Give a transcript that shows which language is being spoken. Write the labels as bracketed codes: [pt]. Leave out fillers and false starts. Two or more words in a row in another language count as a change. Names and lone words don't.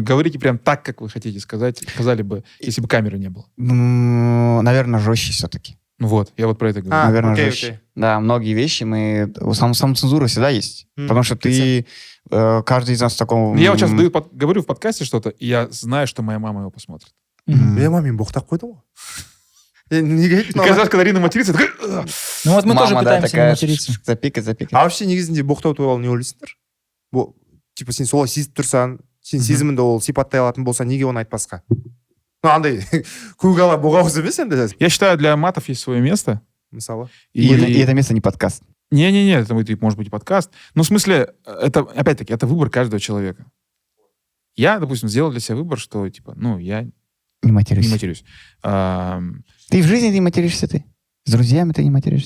[ru] Говорите прям так, как вы хотите сказать. Сказали бы, если бы камеры не было. Наверное, жестче все-таки. Ну вот, я вот про это говорю. Наверное, окей, жестче. окей. Да, многие вещи мы... Самоцензура всегда есть. Потому что ты... Каждый из нас в таком... Я вот сейчас говорю в подкасте что-то, и я знаю, что моя мама его посмотрит. [kk] Мен боқтап қойдым ғой. Неге айттың [ru] Каждый раз, когда Рина матерится, я такой... Ну вот мы тоже Мама, да, пытаемся не такая материться. запикать. А вообще [kk] негізінде боқтау туралы не ойлайсыңдар? Типа сен солай сезіп тұрсаң, сен сезіміңді ол сипаттай алатын болса, неге оны айтпасқа? Ну, андай көкала боғауыз емес енді. [ru] Я считаю, для матов есть свое место. [kk] Мысалы. [ru] И это место не подкаст. Не-не-не, это может быть и подкаст. Ну, в смысле, это, опять-таки, это выбор каждого человека. Я, допустим, сделал для себя выбор, что, типа, ну, я Не матерюсь. не матерюсь. Ты в жизни не материшься ты? С друзьями ты не материшься?